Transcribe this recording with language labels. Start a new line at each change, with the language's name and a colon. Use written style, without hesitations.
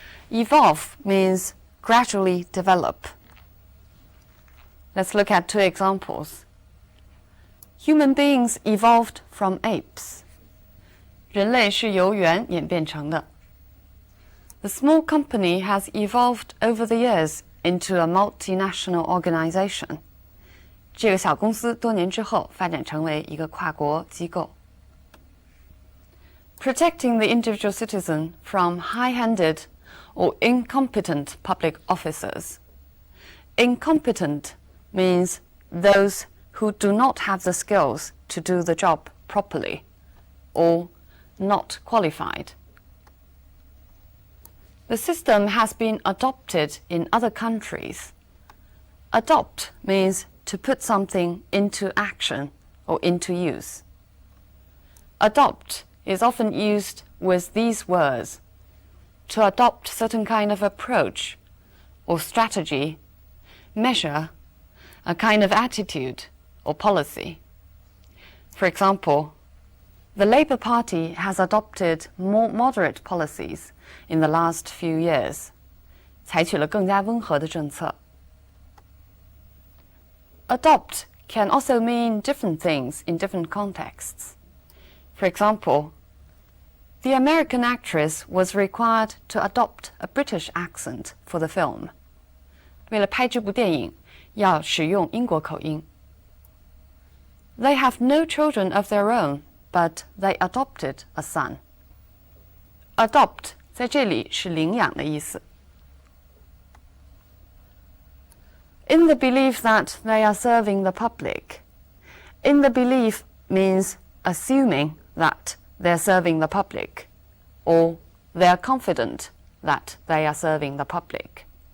English: Evolve means gradually develop. Let's look at 2 examples. Human beings evolved from apes.
Chinese: 人类是由猿演变成的。
English: The small company has evolved over the years into a multinational organization.
Chinese: 这个小公司多年之后发展成为一个跨国机构。
English: Protecting the individual citizen from high-handed or incompetent public officers. Incompetent means those who do not have the skills to do the job properly, or not qualified. The system has been adopted in other countries. Adopt means to put something into action or into use. Adopt is often used with these words: to adopt certain kind of approach or strategy, measure, a kind of attitude or policy. For example, the Labour Party has adopted more moderate policies in the last few years.
Chinese: 采取了更加温和的政策。
English: Adopt can also mean different things in different contexts. For example, the American actress was required to adopt a British accent for the film.
Chinese: 为了拍这部电影，要使用英国口音。
English: They have no children of their own, but they adopted a son.
Chinese: Adopt 在这里是领养的意思。
English: In the belief that they are serving the public. In the belief means assuming that they are serving the public, or they are confident that they are serving the public.